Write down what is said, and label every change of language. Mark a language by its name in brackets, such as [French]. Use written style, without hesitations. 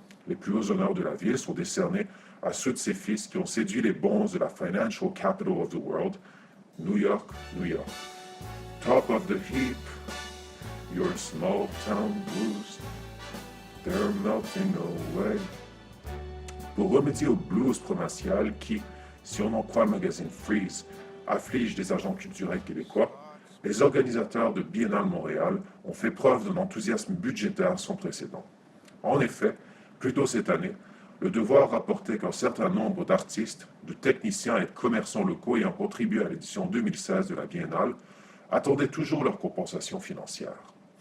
[French] Les plus hauts honneurs de la ville sont décernés à ceux de ses fils qui ont séduit les bons de la [English] financial capital of the world, New York, [French] New York. [English] Top of the heap, your small town blues, they're melting away. [French] Pour remédier au blues provincial qui, si on en croit le magazine Freeze, afflige des agents culturels québécois, les organisateurs de Biennale Montréal ont fait preuve d'un enthousiasme budgétaire sans précédent. En effet, plus tôt cette année, le Devoir rapportait qu'un certain nombre d'artistes, de techniciens et de commerçants locaux ayant contribué à l'édition 2016 de la Biennale attendaient toujours leur compensation financière.